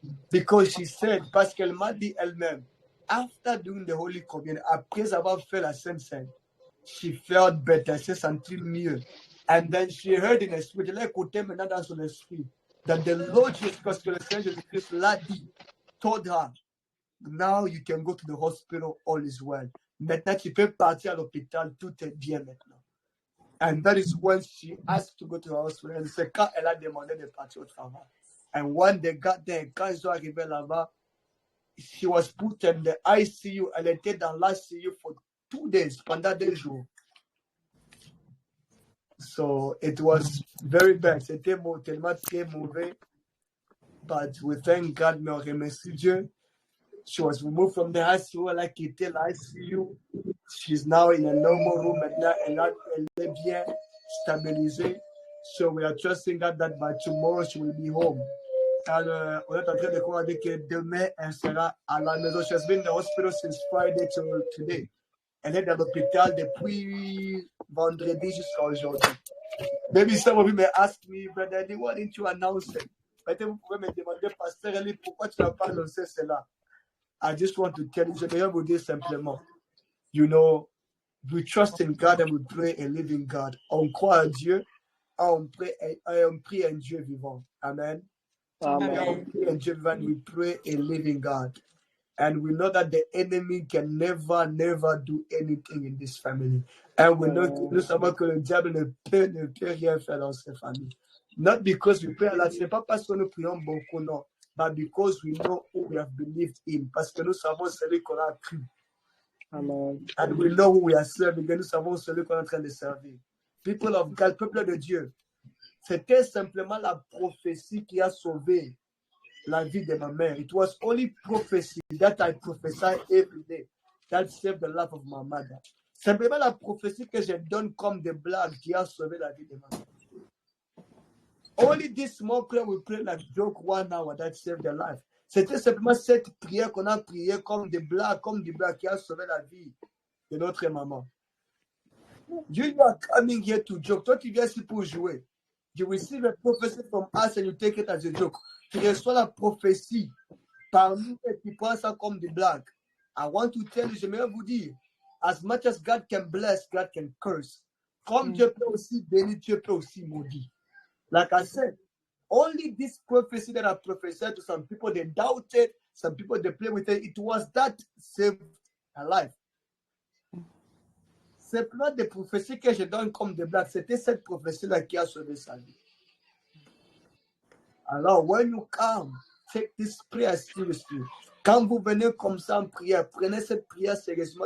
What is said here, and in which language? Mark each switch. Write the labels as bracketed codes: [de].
[en] Because she said, [fr] parce qu'elle m'a dit elle-même, [en] after doing the Holy Communion, [fr] après avoir fait la Sainte Seine, [en] she felt better, [fr] elle s'est sentie mieux. [en] And then she heard in her spirit, [fr] elle a écouté maintenant dans son esprit, [en] that the Lord Jesus, [fr] parce que le Seigneur Jésus-Christ l'a dit, [en] told her, now you can go to the hospital, all is well. [fr] Maintenant, tu peux partir à l'hôpital, tout est bien maintenant. [en] And that is when she asked to go to the hospital. [fr] And c'est quand elle a demandé de partir au travail. [en] And when they got there, [fr] quand ils sont arrivés là-bas, [en] she was put in the ICU. [fr] Elle était dans l'ICU [en] for 2 days, [fr] pendant 2 jours. [en] So it was very bad. [fr] C'était tellement très mauvais. [en] But we thank God, [fr] mais on remercie Dieu. [en] She was removed from the ICU. [fr] Elle a quitté l'ICU. [en] She's now in a normal room. [fr] Maintenant, elle est bien stabilisée. [en] So we are trusting God that by tomorrow she will be home. [fr] Alors, on est en train de croire que demain, elle sera à la maison. [en] She has been in the hospital since Friday till today. [fr] Elle est dans l'hôpital depuis vendredi jusqu'à aujourd'hui. [en] Maybe some of you may ask me, Brother Eddie, why didn't you announce it? [fr] Peut-être vous pouvez me demander, Pasteur Eddie, pourquoi tu n'as pas annoncé cela? [en] I just want to tell you, [fr] je vais vous dire simplement, [en] you know, we trust in God and we pray a living God. [fr] On croit à Dieu, on prie un Dieu vivant. Amen. Amen. On prie un Dieu vivant. [en] We pray a living God. And we know that the enemy can never do anything in this family. And we know, [fr] nous savons que le diable ne peut rien faire dans cette famille. [en] Not because we pray a lot, [fr] ce n'est pas parce que nous prions beaucoup, non. [en] But because we know who we have believed in. [fr] Parce que nous savons celui qu'on a cru. Amen. [en] And we know who we are serving. [fr] Et nous savons celui qu'on est en train de servir. [en] People of God, [fr] peuple de Dieu. C'était simplement la prophétie qui a sauvé la vie de ma mère. [en] It was only prophecy that I prophesy every day that saved the life of my mother. [fr] Simplement la prophétie que je donne comme des blagues qui a sauvé la vie de ma mère. [en] Only this small prayer we pray like joke 1 hour that saved the life. [fr] C'était simplement cette prière qu'on a priée comme des blagues qui a sauvé la vie de notre maman. [en] You are coming here to joke. [fr] Toi, tu viens ici pour jouer. [en] You receive a prophecy from us and you take it as a joke. [fr] Tu reçois la prophétie par nous et tu prends ça comme des blagues. [en] I want to tell you, [fr] j'aimerais vous dire, [en] as much as God can bless, God can curse. [fr] Comme Dieu peut aussi bénir, Dieu peut aussi maudire. [en] Like I said, only this prophecy that I prophesied to some people, they doubted, some people, they play with it. It was that saved her life. [fr] C'est pas des prophéties que je donne comme des blagues. C'était cette prophétie-là qui a sauvé sa vie. [en] Alors, when you come, take this prayer seriously. [fr] Quand vous venez comme ça en prière, prenez cette prière sérieusement.